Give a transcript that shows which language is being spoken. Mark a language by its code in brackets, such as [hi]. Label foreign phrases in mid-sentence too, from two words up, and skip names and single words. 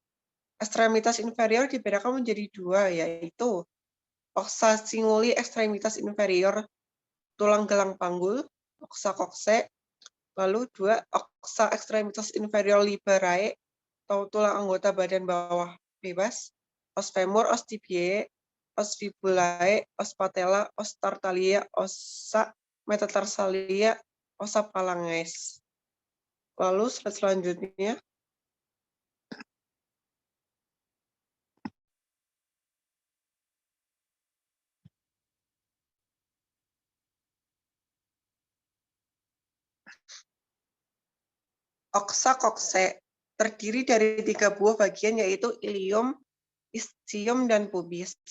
[id] Ekstremitas inferior dibedakan menjadi dua, yaitu [la] ossa singuli ekstremitas inferior [id] tulang gelang panggul, [la] ossa coccyx, [id] lalu dua [la] ossa ekstremitas inferior liberae [id] atau tulang anggota badan bawah bebas, [la] os femur, os tibiae, os fibulae, os patella, os tartalia, ossa metatarsalia, ossa phalanges. [id] Lalu slide selanjutnya. [la] Ossa coccyx [id] terdiri dari 3 buah bagian, yaitu ilium, ischium, dan pubis.